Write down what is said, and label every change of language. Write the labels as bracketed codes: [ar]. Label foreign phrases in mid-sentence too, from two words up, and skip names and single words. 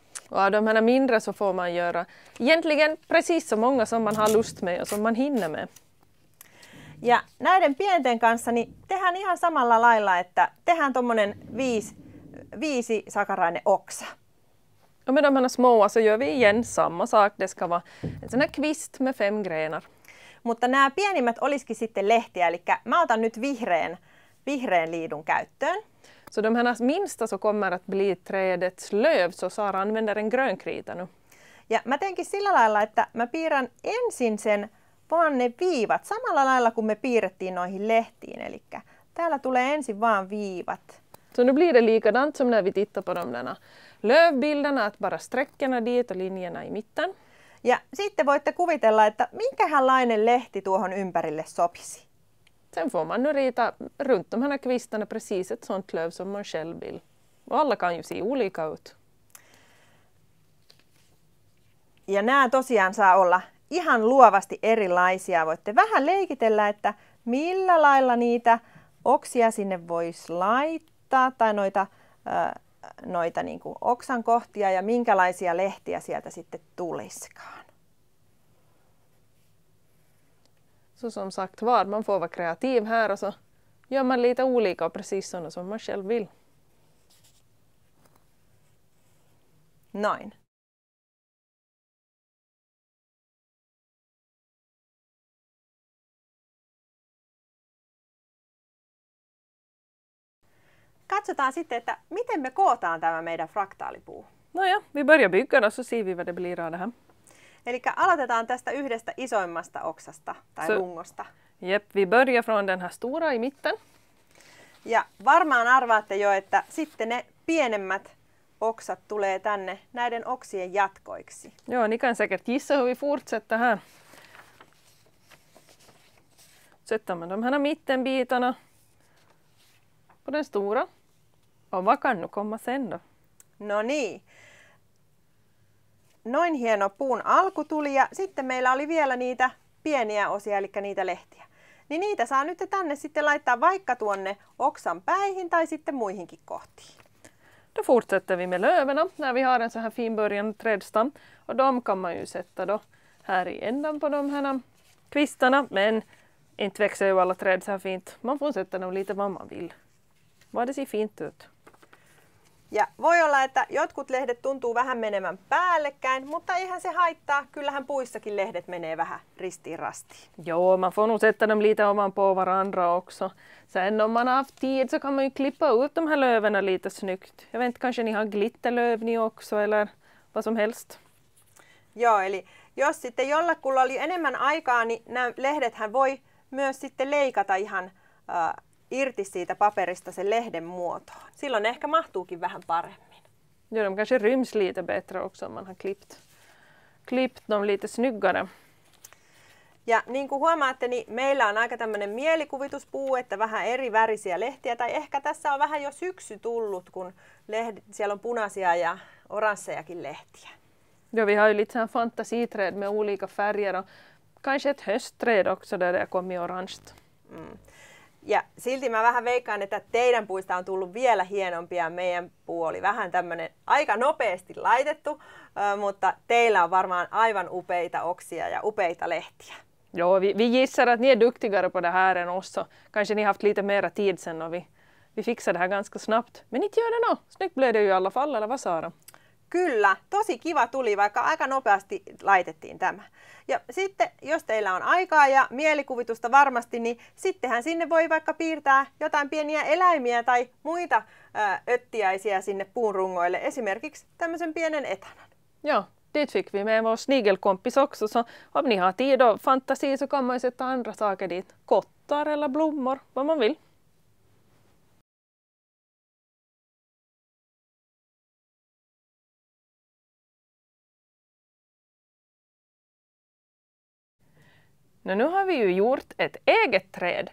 [sv] Och av de här mindre så får man göra egentligen precis så många som man har lust med och som man hinner med. [fi] Ja näiden pienten kanssa niin tehdään ihan samalla lailla, että tehdään tommonen 5 sakarainen oksa. [sv] Och med de här små så gör vi igen samma sak. Det ska vara en sån här kvist med 5 grenar. [fi] Mutta nämä pienimmät olisikin sitten lehtiä, eli mä otan nyt vihreän liidun käyttöön. [sv] Så de här minsta så kommer att bli trädets löv, så Sara använder en grönkrita nu. [fi] Ja mä teenkin sillä lailla, että mä piirrän ensin sen vaan ne viivat, samalla lailla kuin me piirrettiin noihin lehtiin. Eli täällä tulee ensin vaan viivat. [sv] Så nu blir det likadant som när vi tittar på de där lövbilderna, att bara sträckorna dit och linjerna i mitten. [fi] Ja sitten voitte kuvitella, että minkähänlainen lehti tuohon ympärille sopisi. [sv] Sen får man nu rita runt de här kvistarna precis ett sånt löv som man själv vill. Och alla kan ju se olika ut. [fi] Ja nämä tosiaan saa olla ihan luovasti erilaisia. Voitte vähän leikitellä, että millä lailla niitä oksia sinne voisi laittaa tai noita niin kuin oksan kohtia ja minkälaisia lehtiä sieltä sitten tulisikaan. [sv] Så som sagt var, man får vara kreativ här och så gör man lite olika precis sådana som man själv vill. [fi] Noin. Katsotaan sitten, että miten me kootaan tämä meidän fraktaalipuu. [sv] No ja, vi börjar bygga då så ser vi vad det blir av det här. [fi] Eli aloitetaan tästä yhdestä isoimmasta oksasta tai rungosta. [sv] Jep, vi börjar från den här stora i mitten. [fi] Ja varmaan arvaatte jo, että sitten ne pienemmät oksat tulee tänne näiden oksien jatkoiksi. [sv] Ja, ni kan säkert gissa hur vi fortsätter här. Sätter man de här mittenbitarna på den stora. Och vad kan nu komma sen då? [fi] No niin. Noin hieno puun alku tuli ja sitten meillä oli vielä niitä pieniä osia, eli niitä lehtiä. Niin niitä saa nyt tänne sitten laittaa vaikka tuonne oksan päihin tai sitten muihinkin kohtiin. [sv] Då fortsätter vi med löven när vi har en så här finbörjande trädstam. Och de kan man ju sätta då här i ändan på de här kvistarna. Men inte växer ju alla träd så här fint. Man får sätta dem lite vad man vill. Vad det ser fint ut. [fi] Ja voi olla, että jotkut lehdet tuntuu vähän menevän päällekkäin, mutta eihän se haittaa. Kyllähän puissakin lehdet menee vähän ristiin rastiin. [sv] Jo, man får nog sätta dem lite ovanpå varandra också. Sen om man har haft tid så kan man ju klippa ut de här löven lite snyggt. Jag vet inte, kanske ni har glitterlöv ni också eller vad som helst. [fi] Joo, eli jos sitten jollakulla oli enemmän aikaa, niin nämä lehdethän voi myös sitten leikata ihan irti siitä paperista sen lehden muotoon. Silloin ehkä mahtuukin vähän paremmin. [sv] Ja, de kanske ryms lite bättre också om man har klippt dem lite snyggare. [fi] Ja niin kuin huomaatte, niin meillä on aika tämmöinen mielikuvituspuu, että vähän eri värisiä lehtiä. Tai ehkä tässä on vähän jo syksy tullut, kun siellä on punaisia ja oranssejakin lehtiä. [sv] Ja, vi har ju lite sån fantasiträd med olika färger och kanske ett höstträd också där det kommer i orange. [fi] Ja silti mä vähän veikkaan, että teidän puista on tullut vielä hienompia. Meidän puu oli vähän tämmöinen aika nopeasti laitettu, mutta teillä on varmaan aivan upeita oksia ja upeita lehtiä. [sv] Ja, vi gissar att ni är duktigare på det här än oss. Så kanske ni har haft lite mera tid sen och vi fixar det här ganska snabbt. Men inte gör det nå. Snyggt blev det ju i alla fall, eller vad Sara? [fi] Kyllä, tosi kiva tuli, vaikka aika nopeasti laitettiin tämä. Ja sitten, jos teillä on aikaa ja mielikuvitusta varmasti, niin sittenhän sinne voi vaikka piirtää jotain pieniä eläimiä tai muita öttiäisiä sinne puun rungoille, esimerkiksi tämmöisen pienen etanan. [sv] Ja, dit fick vi med vår snigelkompis också. Så om ni har tid och fantasi så kan man ju sätta andra saker dit. Kottar eller blommor, vad man vill. Nu har vi ju gjort ett eget träd.